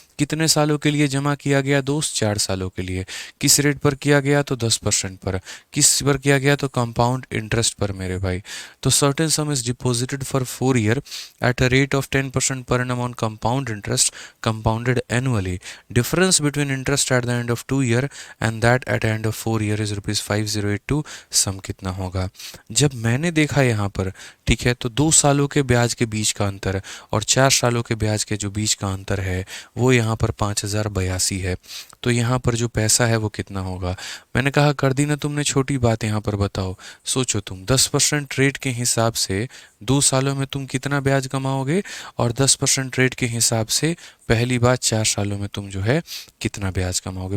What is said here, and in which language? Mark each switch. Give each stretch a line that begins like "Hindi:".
Hindi: कितने सालों के लिए जमा किया गया दोस्त? 4 सालों के लिए। किस रेट पर किया गया तो 10% पर। किस पर किया गया तो कंपाउंड इंटरेस्ट पर मेरे भाई। तो
English: Certain sum is deposited for 4 year at a rate of 10% per annum on compound interest compounded annually. Difference between interest at the end of 2 year and that at the end of 4 year is rupees 5082.
Hindi: सम कितना होगा? जब मैंने देखा यहाँ पर, ठीक है, तो 2 सालों के ब्याज के बीच का अंतर और 4 सालों के ब्याज के जो बीच का अंतर है वो यहाँ पर 5082 है। तो यहाँ पर जो पैसा है वो कितना होगा? मैंने कहा कर दी ना तुमने छोटी बात। यहाँ पर बताओ, सोचो तुम 10% रेट के हिसाब से 2 सालों में तुम कितना ब्याज कमाओगे और 10% रेट के हिसाब से पहली बात 4 सालों में तुम जो है कितना ब्याज कमाओगे।